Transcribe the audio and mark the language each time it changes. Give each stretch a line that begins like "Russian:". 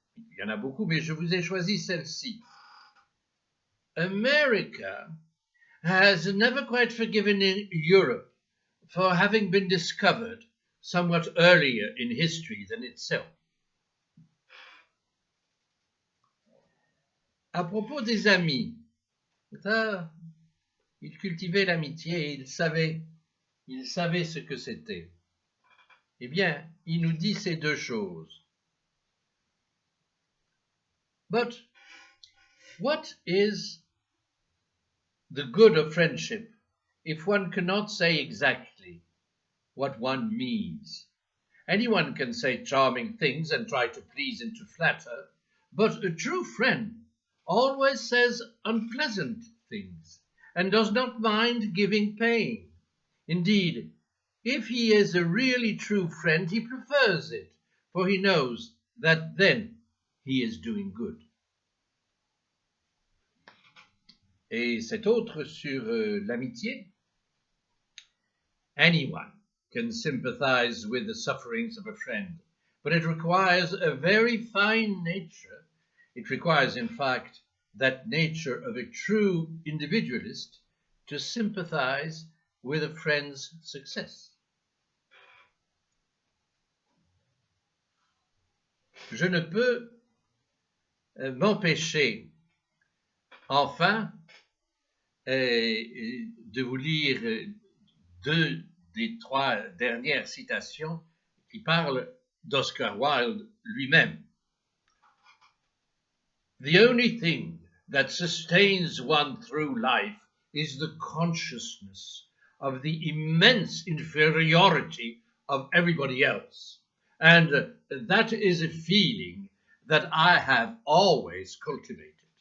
French: Il y en a beaucoup, mais je vous ai choisi celle-ci.
English: America has never quite forgiven Europe for having been discovered somewhat earlier in history than itself.
French: À propos des amis, ça, il cultivait l'amitié et il savait ce que c'était. Eh bien, il nous dit ces deux choses.
English: But what is the good of friendship if one cannot say exactly what one means? Anyone can say charming things and try to please and to flatter, but a true friend always says unpleasant things and does not mind giving pain. Indeed, if he is a really true friend, he prefers it, for he knows that then he is doing good.
French: Et cet autre sur l'amitié.
English: Anyone can sympathize with the sufferings of a friend, but it requires a very fine nature. It requires, in fact, that nature of a true individualist to sympathize with a friend's success.
French: Je ne peux m'empêcher, enfin, de vous lire deux des trois dernières citations qui parlent d'Oscar Wilde lui-même.
English: The only thing that sustains one through life is the consciousness of the immense inferiority of everybody else. And that is a feeling that I have always cultivated.